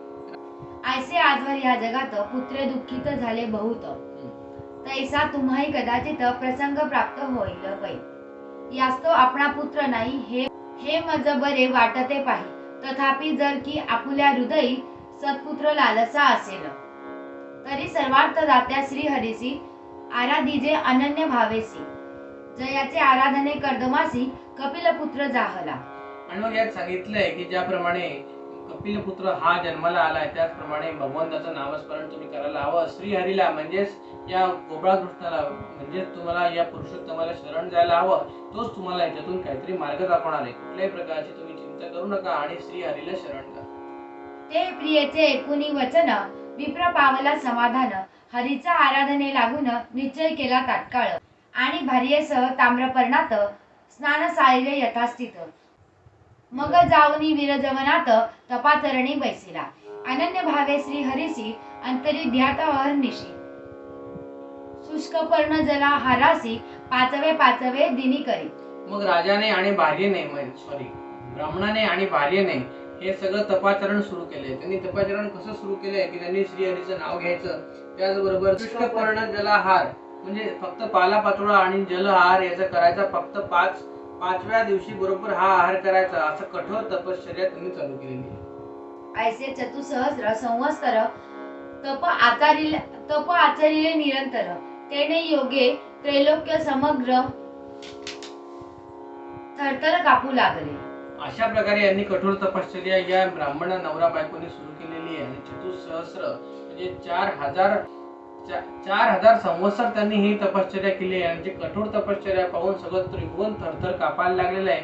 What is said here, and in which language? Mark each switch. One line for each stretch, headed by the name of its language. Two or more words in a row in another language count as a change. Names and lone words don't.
Marathi: ऐसे आजवर या जगात पुत्रे दुःखित झाले बहुत तैसा तुम्हाही कदाचित प्रसंग प्राप्त होईल पै. यास्तव आपणा पुत्र नाही हे मज बरे वाटते पाहि. तथापि जर की आपुल्या हृदयी सत्पुत्र लालसा असेल तरी सर्वार्थ दात्या श्री हरीसी आराधीजे अनन्य भावेसी जयाचे आराधने कर्दमासी कपिलपुत्र जाहला. आणि मग यात सांगितलंय की ज्याप्रमाणे कपिलपुत्र हा जन्माला आलाय त्याचप्रमाणे भगवंताचं नामस्मरण तुम्ही करायला हवं. श्रीहरीला म्हणजेच या गोपाळ कृष्णाला म्हणजे तुम्हाला या पुरुषोत्तमाला शरण जायला हवं, तोच तुम्हाला याच्यातून काहीतरी मार्ग दाखवणार आहे. कुठल्याही प्रकारची तुम्ही चिंता करू नका आणि श्री हरीला शरण जा. ते प्रियेचे ऐकुनी वचन विप्र पावला समाधान. हरीचा आराधने लागून निश्चय केला तात्काळ. आणि भार्येसह ताम्रपर्णात स्नान सारिले यथास्थित. मग जाऊनी विरजवनात तपाचरणी बैसिला. अनन्य भावे श्री हरीसी अंतरी ध्यात अहर्निशी. शुष्क पर्ण जला हारासी पाचवे पाचवे दिनी करी. मग राजाने आणि भार्येने ब्राह्मणाने आणि भार्येने हे सगळं तपाचरण सुरू केले. त्यांनी तपाचरण कसं सुरू केलंय की त्यांनी श्रीहरीचं नाव घ्यायचं, त्याचबरोबर शुष्कपर्ण जलहार म्हणजे फक्त पालापाचोळा आणि जलहार याचा करायचा, फक्त पाचव्या दिवशी बरोबर हा आहार करायचा, असं कठोर तपश्चर्या त्यांनी चालू केलेली आहे. ऐसे चतुसहस्र संवत्सर तप आचरिले निरंतर. तेने योगे त्रैलोक्य समग्र थरथर कापू लागले. अशा प्रकारे यांनी कठोर तपश्चर्या या ब्राह्मण नवरा बायकोने सुरू केलेली आहे. आणि चतुसहस्र म्हणजे 4000 संवत्सर त्यांनी ही तपश्चर्या केली आहे. आणि कठोर तपश्चर्या पाहून सगळं त्रिभुवन थरथर कापायला लागलेलं आहे.